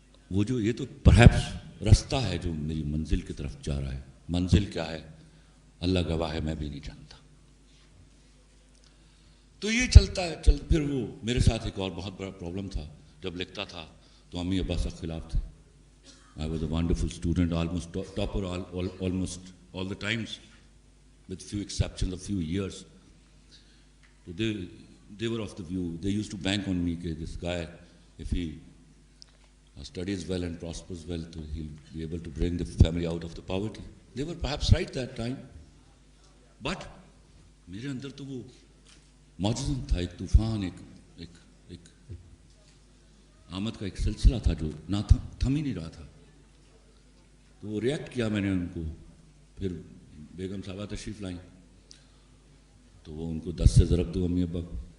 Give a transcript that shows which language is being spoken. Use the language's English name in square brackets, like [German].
[Urdu] وہ جو یہ تو پرہیپس رستہ ہے جو میری منزل کی طرف جا رہا ہے. منزل کیا ہے اللہ گواہ ہے, میں بھی نہیں جانتا. تو یہ چلتا ہے. پھر وہ میرے ساتھ ایک اور بہت بڑا پرابلم تھا. جب لکھتا تھا تو امی ابا سب خلاف تھے. [English] I was a wonderful student, almost topper almost all the times, with few exceptions, a few years. So they were of the view, they used to bank on me that this guy, if he studies well and prospers well, he'll be able to bring the family out of the poverty. They were perhaps right that time. [Urdu] But میرے اندر تو وہ معجزہ تھا, ایک طوفان, ایک آمد کا ایک سلسلہ تھا جو نہ تھم ہی نہیں رہا تھا. تو وہ ریئیکٹ کیا میں نے ان کو. پھر بیگم صاحبہ تشریف لائیں تو وہ ان کو 10 سے ضرب دو امی ابا کو.